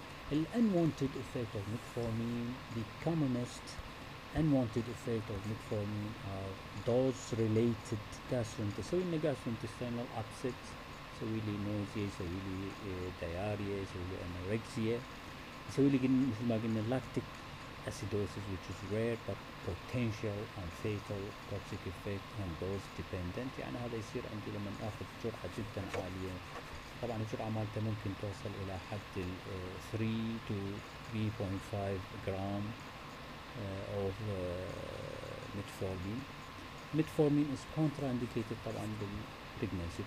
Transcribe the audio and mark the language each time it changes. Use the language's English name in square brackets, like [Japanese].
[English] The unwanted effect of metformin, the commonest unwanted effect of metformin are dose-related gastrointestinal upset، [Arabic] يسوي لي [English] nausea، يسوي لي diarrhea، يسوي لي anorexia، [Arabic] يسوي لي مثل ما قلنا [English] lactic acidosis which is rare but potential and fatal toxic effect and dose dependent. [Arabic] يعني هذا يصير عندي لما اخذ جرعة جدا عالية، طبعا الجرعة مالته ممكن توصل الى حد [English] 3 to 3.5 [Arabic] جرام [English] of metformin. Metformin is contraindicated [Arabic] طبعا [English] بالpregnancy.